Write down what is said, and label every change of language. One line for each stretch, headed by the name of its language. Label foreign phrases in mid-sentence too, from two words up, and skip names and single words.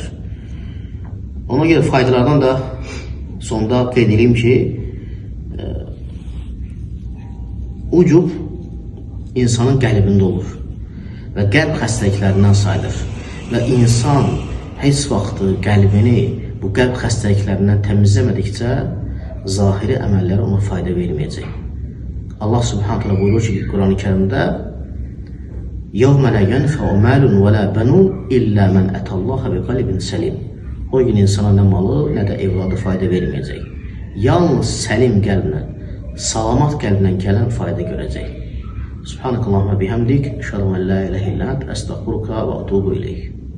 Azerbaijani: Ona görə faydalardan da sonda qeyd edeyim ki, ucub insanın qəlbində olur və qəlb xəstəliklərindən sayılır. Və insan heç vaxtı qəlbini bu qəlb xəstəliklərindən təmizləmədikcə zahiri əməlləri ona fayda verməyəcək.
Arabic: الله سبحانه تعالى
Azerbaijani: buyurur ki, Quran-ı Kərimdə
Arabic: يَوْمَ لَا يَنْفَعُ مَالٌ وَلَا بَنُونَ إِلَّا مَنْ أَتَى اللَّهَ بِقَلْبٍ سَلِيمٍ.
Azerbaijani: O gün insana nə malı, nə də evladı fayda verməyəcək. Yalnız səlim qəlblə, salamat qəlblə gələn fayda görəcək.
Arabic: سبحانك اللهم وبحمدك أشهد أن لا إله إلا أنت أستغفرك وأتوب إليك.